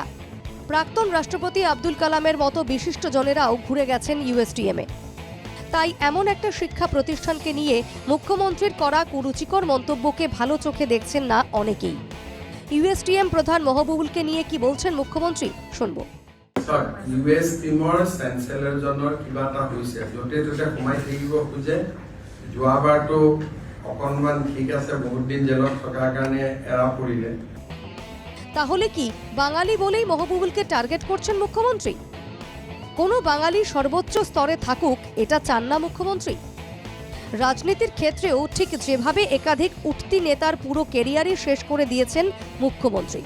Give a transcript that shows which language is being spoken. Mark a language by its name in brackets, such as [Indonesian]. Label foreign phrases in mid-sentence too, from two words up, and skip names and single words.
[Bangla] প্রাক্তন রাষ্ট্রপতি আব্দুল কালামের মতো বিশিষ্টজনেরাও ঘুরে গেছেন ইউএসটিএমে। তাই এমন একটা শিক্ষা প্রতিষ্ঠানকে নিয়ে মুখ্যমন্ত্রীর করা কুরুচিকর মন্তব্যকে ভালো চোখে দেখছেন না অনেকেই। ইউএসটিএম প্রধান মহবুবুলকে নিয়ে কি বলছেন মুখ্যমন্ত্রী, শুনবো। [Assamese] ইউএসটিএমৰ চেঞ্চেলৰজনৰ কিবা এটা হৈছে, য'তে ত'তে সোমাই থাকিব খোজে। যোৱাবাৰতো অকণমান ঠিক আছে, বহুত দিন জেলত থকাৰ কাৰণে এৰা পৰিলে। [Bangla] তাহলে কি বাঙালি বলেই মহবুবুলকে টার্গেট করছেন মুখ্যমন্ত্রী? কোনো বাঙালি সর্বোচ্চ স্তরে থাকুক এটা চান না মুখ্যমন্ত্রী? রাজনীতির ক্ষেত্রেও ঠিক যেভাবে একাধিক উঠতি নেতার পুরো কেরিয়ারই শেষ করে দিয়েছেন মুখ্যমন্ত্রী।